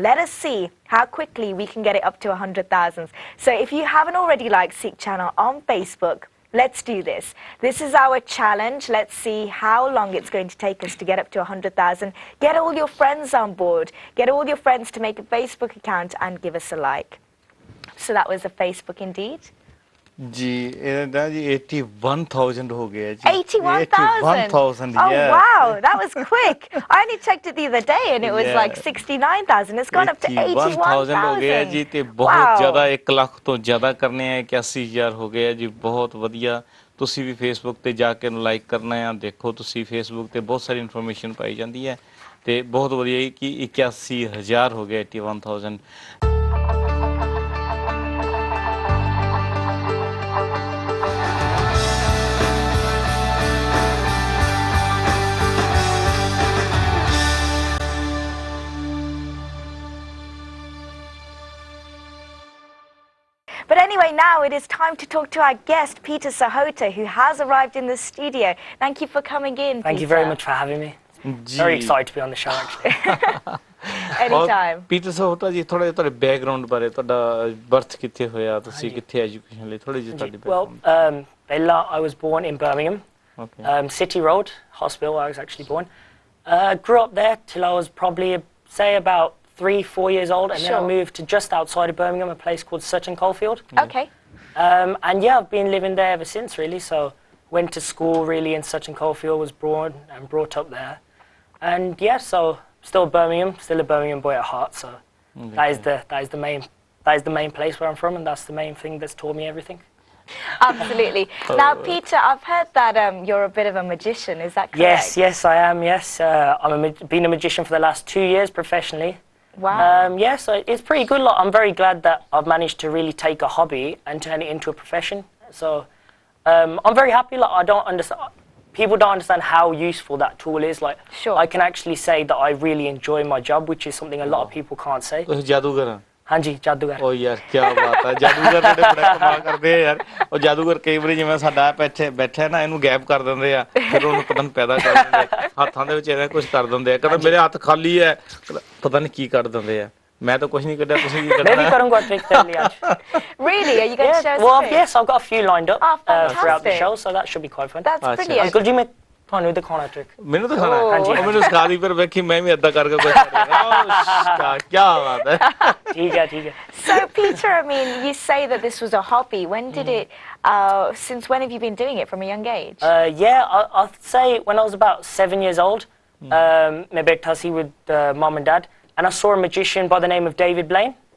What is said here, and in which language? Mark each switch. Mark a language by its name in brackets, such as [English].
[English] Let us see how quickly we can get it up to 100,000. So if you haven't already liked Sikh Channel on Facebook, let's do this. This is our challenge. Let's see how long it's going to take us to get up to 100,000. Get all your friends on board. Get all your friends to make a Facebook account and give us a like. So that was a Facebook indeed. [Punjabi] जी ਇਹਦਾ जी 81,000 हो गया जी [English] 81,000 oh yes. wow, that was quick. I only checked it the other day and it was Yeah. like 69,000. It's gone up to 81,000 [Punjabi] ਹੋ ਗਿਆ ਜੀ ਤੇ ਬਹੁਤ ਜ਼ਿਆਦਾ 1 ਲੱਖ ਤੋਂ ਜ਼ਿਆਦਾ ਕਰਨੇ ਆ 81,000 ਹੋ ਗਿਆ ਜੀ ਬਹੁਤ ਵਧੀਆ ਤੁਸੀਂ ਵੀ ਫੇਸਬੁੱਕ ਤੇ ਜਾ ਕੇ ਲਾਈਕ ਕਰਨਾ ਆ ਦੇਖੋ ਤੁਸੀਂ ਫੇਸਬੁੱਕ ਤੇ ਬਹੁਤ ਸਾਰੀ ਇਨਫੋਰਮੇਸ਼ਨ ਪਾਈ ਜਾਂਦੀ ਹੈ ਤੇ ਬਹੁਤ ਵਧੀਆ ਕਿ 81,000 ਹੋ ਗਿਆ 81,000 [English] But anyway, now it is time to talk to our guest, Peter Sahota, who has arrived in the studio. Thank you for coming in, Thank you very much for having me. Very excited to be on the show, actually. Anytime. [Punjabi] Peter Sahota ਜੀ ਥੋੜਾ ਜਿਹਾ ਤੁਹਾਡੇ background ਬਾਰੇ ਤੁਹਾਡਾ birth ਕਿੱਥੇ ਹੋਇਆ ਤੁਸੀਂ ਕਿੱਥੇ ਐਜੂਕੇਸ਼ਨ ਲਈ ਥੋੜੀ ਜਿਹੀ ਤੁਹਾਡੀ [English] Well, Bella, I was born in Birmingham, City Road Hospital. I was actually born. Grew up there till I was probably, say, about 3-4 years old, and then I moved to just outside of Birmingham, a place called Sutton Coldfield. Okay. And yeah, I've been living there ever since, really. So went to school really in Sutton Coldfield, was born and brought up there, and yeah, so still Birmingham, still a Birmingham boy at heart. So that is the main place where I'm from, and that's the main thing that's taught me everything. Absolutely. Now, Peter, I've heard that you're a bit of a magician. Is that correct? Yes, I am. Yes, I've been a magician for the last 2 years professionally. Wow. Yeah, so it's pretty good. Like, I'm very glad that I've managed to really take a hobby and turn it into a profession. So I'm very happy. Like, I don't understand. People don't understand how useful that tool is. Like, I can actually say that I really enjoy my job, which is something a lot of people can't say. [Punjabi] ਜਾਦੂਗਰ ਹਾਂਜੀ ਜਾਦੂਗਰ ਓ ਯਾਰ ਕੀ ਬਾਤ ਹੈ ਜਾਦੂਗਰ ਜਿਹੜੇ ਬੜਾ ਕਮਾਲ ਕਰਦੇ ਆ ਯਾਰ ਉਹ ਜਾਦੂਗਰ ਕਈ ਵਾਰੀ ਜਿਵੇਂ ਸਾਡਾ ਬੈਠਾ ਨਾ ਇਹਨੂੰ ਗੈਪ ਕਰ ਦਿੰਦੇ ਆ ਫਿਰ ਉਹਨੂੰ ਪਤਾ ਨਹੀਂ ਪੈਦਾ ਕਰ ਦਿੰਦੇ ਹੱਥਾਂ ਦੇ ਵਿੱਚ ਇਹਦਾ ਕੁਝ ਕਰ ਦਿੰਦੇ ਆ ਕਹਿੰਦਾ ਮੇਰੇ ਹੱਥ ਖਾਲੀ ਹੈ ਪਤਾ ਨਹੀਂ ਕੀ ਕਰ ਦਿੰਦੇ ਆ ਮੈਂ ਤਾਂ ਕੁਝ ਨਹੀਂ ਕੱਢਿਆ ਤੁਸੀਂ ਕੀ ਕੱਢਣਾ ਮੈਂ ਵੀ ਕਰੂੰਗਾ ਟ੍ਰਿਕ ਤੇਰੇ ਲਈ ਅੱਜ [English] Really? Are you going to show us? Well, yes, I've got a few lined up throughout the show, so that should be quite fun. That's brilliant. [Punjabi] Uncle जी मैं ਤੁਹਾਨੂੰ ਦਿਖਾਉਣਾ ਟ੍ਰਿਕ ਮੈਨੂੰ ਦਿਖਾਣਾ ਹਾਂਜੀ ਉਹ ਮੈਨੂੰ ਸਿਖਾ ਦੀ ਫਿਰ ਵੇਖੀ ਮੈਂ ਵੀ ਏਦਾਂ ਕਰਕੇ ਕੁਝ ਕਰਾਂਗਾ ਕੀ ਬਾਤ ਹੈ ਠੀਕ ਹੈ [English] So Peter, I mean, you say that this was a hobby. When did it since when have you been doing it from a young age? Yeah, I'll say when I was about 7 years old, [Punjabi] मैं बैठा ਸੀ [English] with mom and dad, and I saw a magician by the name of David Blaine.